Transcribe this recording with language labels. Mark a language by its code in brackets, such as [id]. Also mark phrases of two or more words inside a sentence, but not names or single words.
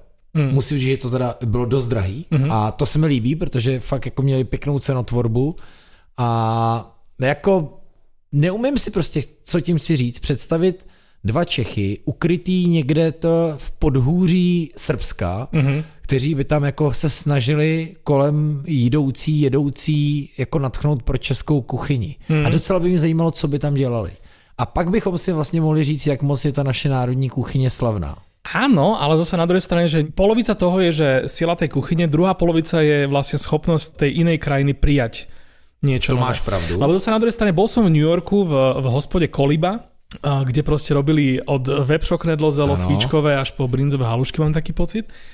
[cs] Musím říct, že to teda bylo dost drahý a to se mi líbí, protože fakt jako měli pěknou cenotvorbu a jako neumím si prostě, co tím chci říct, představit dva Čechy, ukrytý někde to v podhůří Srbska, kteří by tam jako se snažili kolem jedoucí jako nadchnout pro českou kuchyni. A docela by mě zajímalo, co by tam dělali. A pak bychom si vlastně mohli říct, jak moc je ta naše národní kuchyně slavná. [sk] Áno, ale zase na druhej strane, že polovica toho je, že sila tej kuchyne, druhá polovica je vlastne schopnosť tej inej krajiny prijať niečo. To máš pravdu. Lebo zase na druhej strane bol som v New Yorku v hospode Koliba, kde proste robili od webšo [cs] knedlo zelo svíčkové [sk] až po brinzové halušky, mám taký pocit.